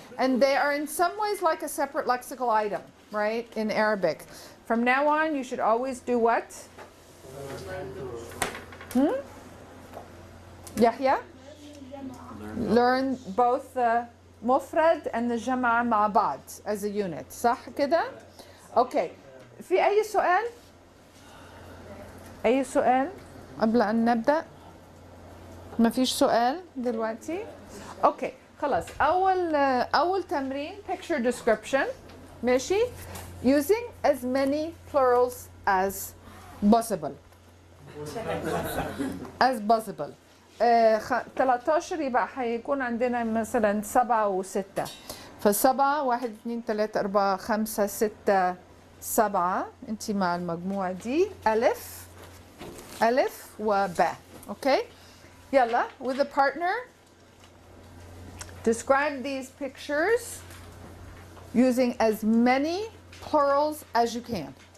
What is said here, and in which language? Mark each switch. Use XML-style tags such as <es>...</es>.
<en>And they are in some ways like a separate lexical item, right, in Arabic. From now on, you should always do what? Yahya? Learn both the مفرد and the</en> <ar>جمع مع بعض</ar> <en>as a unit.</en> <ar>صح كده؟</ar> <en>Okay.</en> <ar>في أي سؤال؟ أي سؤال قبل أن نبدأ؟ ما فيش سؤال دلوقتي؟ اوكي خلاص. اول تمرين</ar> <en>picture description.</en> <ar>ماشي.</ar> <en>using as many plurals as possible. as possible.</en> <ar>13 يبقى هيكون عندنا مثلا 7 و6. فالسبعة 1 2 3 4 5 6 7. انت مع المجموعة دي ألف وباء. اوكي.</ar> <en>Yalla, with a partner, describe these pictures using as many plurals as you can.</en>